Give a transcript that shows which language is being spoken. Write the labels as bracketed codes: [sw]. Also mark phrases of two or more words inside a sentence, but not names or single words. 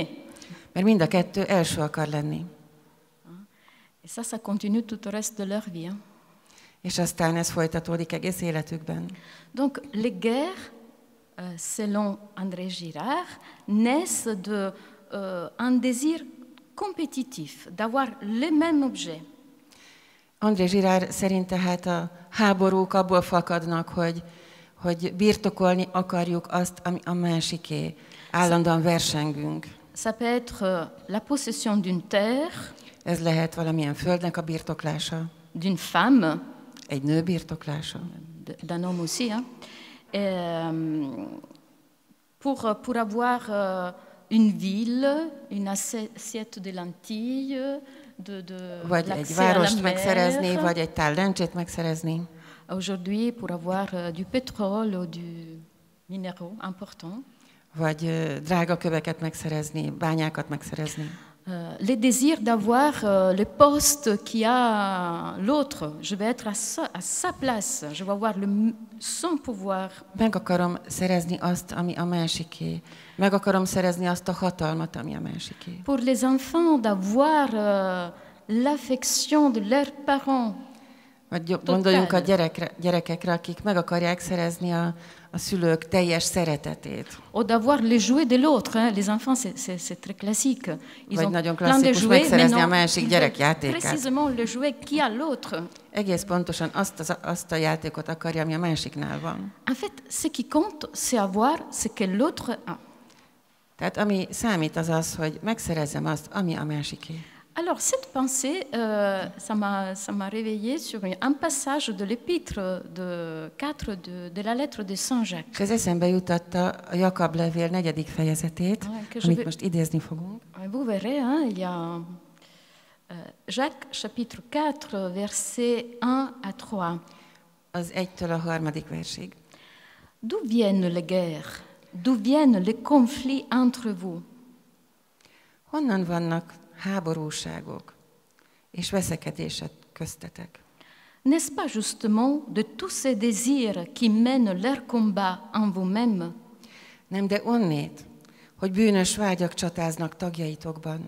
[hu] Mert mind a kettő első akar lenni. [fr] Et ça continue tout le reste de leur vie. [hu] És aztán ez folytatódik egész életükben. [fr] Donc les guerres, selon André Girard, naissent un désir compétitif, d'avoir les mêmes objets. [hu] André Girard szerint tehát a háborúk abból fakadnak, hogy birtokolni akarjuk azt, ami a másiké. Állandóan versengünk. [fr] Ça peut être la possession d'une terre. [hu] Ez lehet valamilyen földnek a birtoklása. [fr] D'une femme. [hu] Egy nő birtoklása. [fr] D'un homme aussi. Pour avoir une ville, une assiette de lentilles, [hu] vagy egy várost megszerezni, vagy egy tál lencsét megszerezni. [fr] Aujourd'hui, pour avoir du pétrole ou du minéraux important. [hu] Vagy drága köveket megszerezni, bányákat megszerezni. [fr] Le désir d'avoir le poste qui a l'autre. Je vais être à sa place. Je vais avoir son pouvoir. [hu] Meg akarom szerezni azt, ami a másiké. Meg akarom szerezni azt a hatalmat, ami a másiké. [fr] Pour les enfants, d'avoir l'affection de leurs parents. [hu] Vagy gondoljunk a gyerekekre, akik meg akarják szerezni a szülők teljes szeretetét. [fr] Ou d'avoir les jouets de l'autre. Hein. Les enfants, c'est très classique. Ils [hu] Vagy [fr] ont [hu] nagyon [fr] plein de [hu] klasszikus [fr] jouets, mais [hu] megszerezni a [fr] non, [hu] másik [fr] ils [hu] gyerek [fr] veulent [hu] játékát. [fr] précisément le jouet qui a l'autre. [hu] Egész pontosan azt a játékot akarja, ami a másiknál van. [fr] En fait, ce qui compte, c'est avoir ce que l'autre a. [hu] Tehát ami számít az az, hogy megszerezzem azt, ami a másiké. [fr] Alors, cette pensée, ça m'a réveillée sur un passage de l'épître de 4 de la lettre de Saint Jacques. [hu] És ez eszembe jutatta a Jakab levél 4. fejezetét, amit most idézni fogunk. [fr] Vous verrez, hein, il y a Jacques chapitre 4, versets 1 à 3. [hu] Az 1-től a 3. versig. [fr] D'où viennent les guerres? D'où viennent les conflits entre vous? [hu] Honnan vannak háborúságok és veszekedések köztetek? [fr] N'est-ce pas justement de tous ces désirs qui mènent leur combat en vous-même? [hu] Nem, de onnét, hogy bűnös vágyak csatáznak tagjaitokban.